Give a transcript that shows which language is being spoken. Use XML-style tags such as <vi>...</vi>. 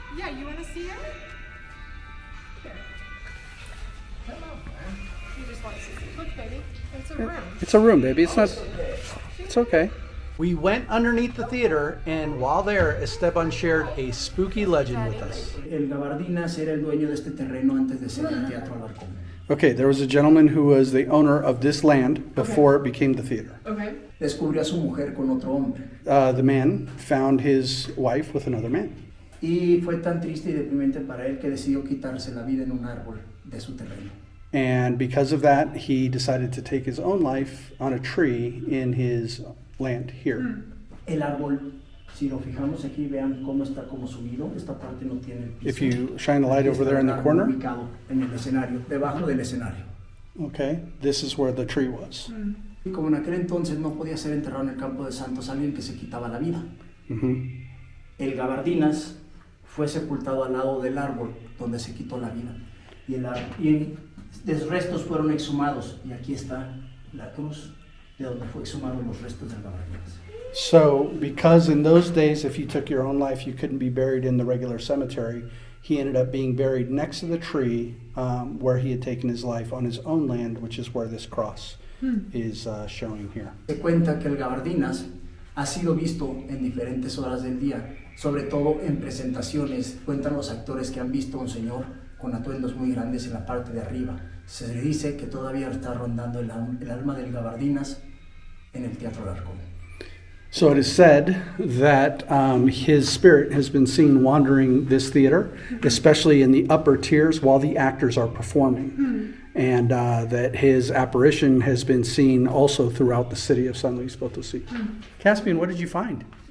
<en>Yeah, you want to see it? Here. You just want to see it. Look, baby. It's a room. It's a room, baby. It's okay. We went underneath the theater, and while there, Esteban shared a spooky legend with us.</en> <es>El Gabardinas era el dueño de este terreno antes de ser el Teatro Alarcon.</es> <en>Okay, there was a gentleman who was the owner of this land before it became the theater. Okay.</en> <es>Descubrió a su mujer con otro hombre.</es> <en>The man found his wife with another man.</en> <es>Y fue tan triste y deprimente para él que decidió quitarse la vida en un árbol de su terreno.</es> <en>And because of that, he decided to take his own life on a tree in his land here.</en> <es>El árbol, si lo fijamos aquí, vean cómo está como subido. Esta parte no tiene piso.</es> <en>If you shine the light over there in the corner.</en> <es>Ubicado en el escenario, debajo del escenario.</es> <en>Okay, this is where the tree was.</en> <es>Y como en aquel entonces no podía ser enterrado en el campo de santos alguien que se quitaba la vida. Mm-hmm. El Gabardinas fue sepultado al lado del árbol donde se quitó la vida. Y los restos fueron exhumados. Y aquí está la cruz de donde fue exhumados los restos del Gabardinas.</es> <en>So, because in those days, if you took your own life, you couldn't be buried in the regular cemetery, he ended up being buried next to the tree where he had taken his life on his own land, which is where this cross is showing here.</en> <es>Se cuenta que el Gabardinas ha sido visto en diferentes horas del día, sobre todo en presentaciones. Cuentan los actores que han visto a un señor con atuendos muy grandes en la parte de arriba. Se le dice que todavía está rondando el alma del Gabardinas en el Teatro Alarcon.</es> <en>So it is said that his spirit has been seen wandering this theater, especially in the upper tiers while the actors are performing. And that his apparition has been seen also throughout the city of San Luis Potosí. Caspian, what did you find?</en>